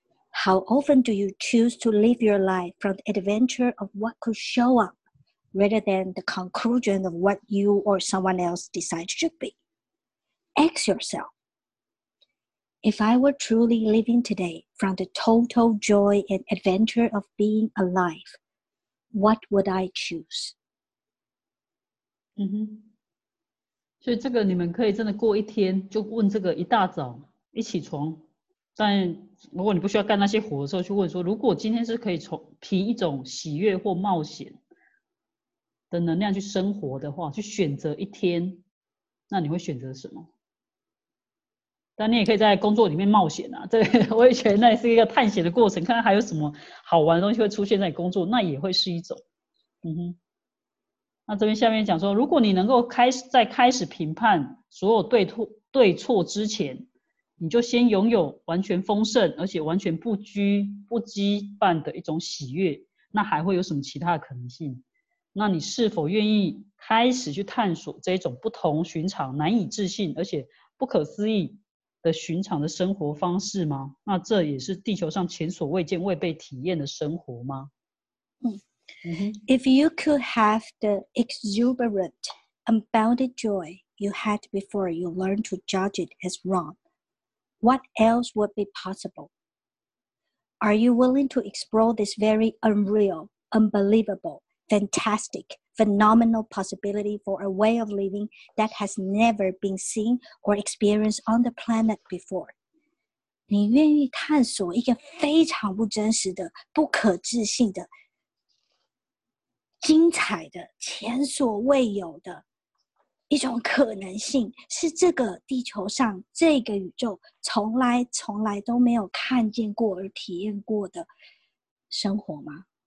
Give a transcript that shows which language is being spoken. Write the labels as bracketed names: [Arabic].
[English] How often do you choose to live your life from the adventure of what could show up rather than the conclusion of what you or someone else decides should be? Ask yourself, if I were truly living today from the total joy and adventure of being alive, what would I choose? [Chinese] 嗯哼，所以这个你们可以真的过一天就问这个，一大早一起床，但如果你不需要干那些活的时候去问说，如果今天是可以从凭一种喜悦或冒险的能量去生活的话，去选择一天，那你会选择什么？但你也可以在工作里面冒险啊，对，我也觉得那也是一个探险的过程，看看还有什么好玩的东西会出现在你工作，那也会是一种。嗯哼，那这边下面讲说，如果你能够开始评判所有对错之前，你就先拥有完全丰盛而且完全不羁绊的一种喜悦，那还会有什么其他的可能性？那你是否愿意开始去探索这种不同寻常、难以置信而且不可思议的寻常的生活方式吗？那这也是地球上前所未见、未被体验的生活吗？ [English] If you could have the exuberant, unbounded joy you had before you learned to judge it as wrongWhat else would be possible? Are you willing to explore this very unreal, unbelievable, fantastic, phenomenal possibility for a way of living that has never been seen or experienced on the planet before? [Chinese] 你愿意探索一个非常不真实的、不可置信的、精彩的、前所未有的一种可能性，是这个地球上这个宇宙从来都没有看见过而体验过的生活吗？